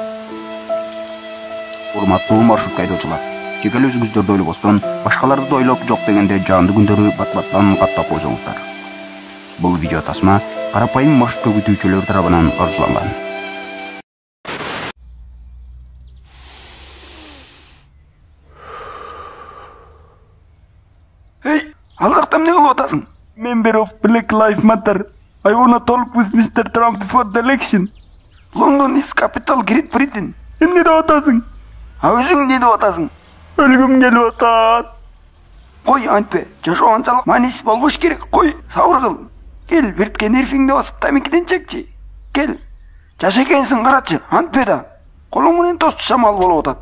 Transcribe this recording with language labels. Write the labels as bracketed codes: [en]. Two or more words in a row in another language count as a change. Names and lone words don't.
[ky] Урматтуу маршрут айдоочулар. Жекеле өзүңүздөрдү ойлобостон, башкаларды да ойлоп жок дегенде жанды күндөрү бат-баттан каттап койсоңуздар. Бул видео тасма карапайым маршрутка күтүүчүлөр тарабынан каржыланган. Эй, ал жакта эмне кылып атасың? [en] Member of Black Lives Matter. I wanna talk with Mr. Trump before the election. London is capital Great Britain. [ky] Эмне деп атасың? Өзүң эмне деп атасың? Өлгүм келип атат. Кой, антпе, жашоо анчалык маанисиз болбош керек. Кой, сабыр кыл. Кел, биртке нервиңди басып тамекиден чекчи. Кел. Жаш экенсиң, карачы, антпе да. Колуң менен тосчу шамал болуп атат.